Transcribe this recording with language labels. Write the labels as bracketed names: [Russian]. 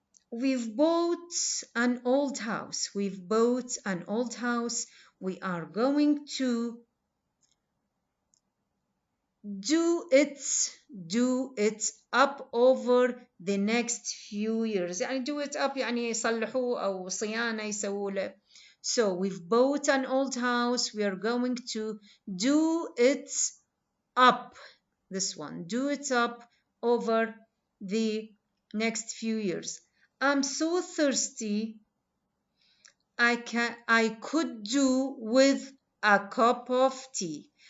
[English] We've bought an old house. We've bought an old house. We are going to do it up over the next few years. [Arabic] يعني [English] do it up [Arabic] يعني يصلحوه أو صيانة يسووا له. [English] So we've bought an old house. We are going to do it up. This one, do it up over the next few years. I'm so thirsty. I could do with a cup of tea.